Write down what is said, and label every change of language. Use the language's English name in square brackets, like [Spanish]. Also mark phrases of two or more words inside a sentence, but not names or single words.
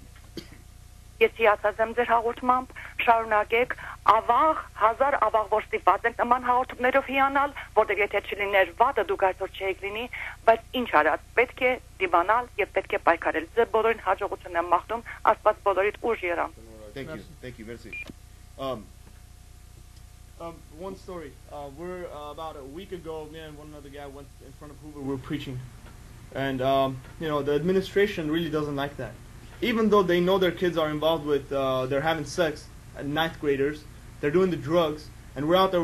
[Armenian] ես հիացած եմ ձեր հաղորդմամբ, շարունակեք, ավաղ, հազար ավաղ որ ստիպված ենք նման հաղորդումներով հիանալ, որտեղ եթե չլիներ վատը դուք այսօր չէիք լինի, բայց ինչ արած, պետք է դիմանալ եւ պետք է պայքարել։ Ձեր բոլորին հաջողություն եմ մաղթում, Աստված բոլորիդ ուժ երամ։ [English] Thank you. Thank you. Merci. One story. We're about a week ago, me and one other guy went in front of Hoover. We were preaching, and the administration really doesn't like that. Even though they know their kids are involved with, they're having sex, ninth graders, they're doing the drugs, and we're out there.